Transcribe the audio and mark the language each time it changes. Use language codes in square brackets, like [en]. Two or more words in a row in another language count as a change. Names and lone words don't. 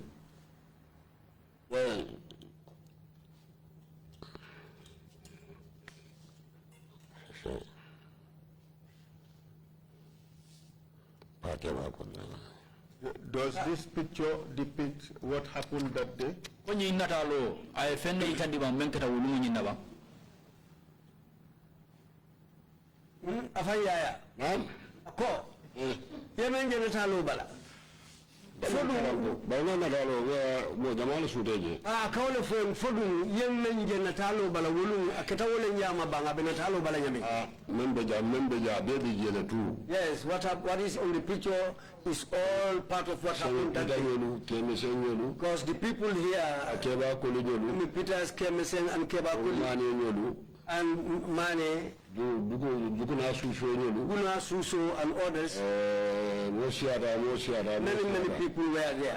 [en] Well, does this picture depict what happened that day? [man] Yaya. Ko. Yemen genetalo bala. Kawle fodu yemen genetalo bala wulu aketawole nyama banga benetalo bala nyami. [en] Yes, what is on the picture is all part of what happened that day. Because the people here, Peters, Kemesen and Kebakuli and Mane, Guna Suso and others, many people were there.